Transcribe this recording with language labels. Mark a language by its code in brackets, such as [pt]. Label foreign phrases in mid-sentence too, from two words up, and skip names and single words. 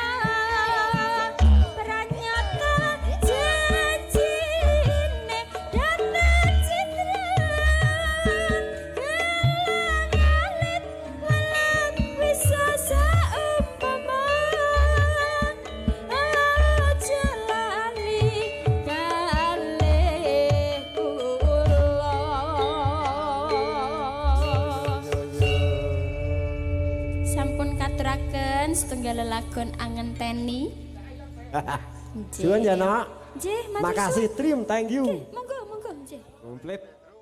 [jv] pranyata janjine datang cindran gelang alit walang bisa saumpama aja lali kalih kula. Sampun katuraken setunggal lelagon angen teni. Suwun ya, Nak. Nggih, matur Makasih, suwun. [en] Trim. Thank you. [jv] Monggo, monggo, nggih. Komplit.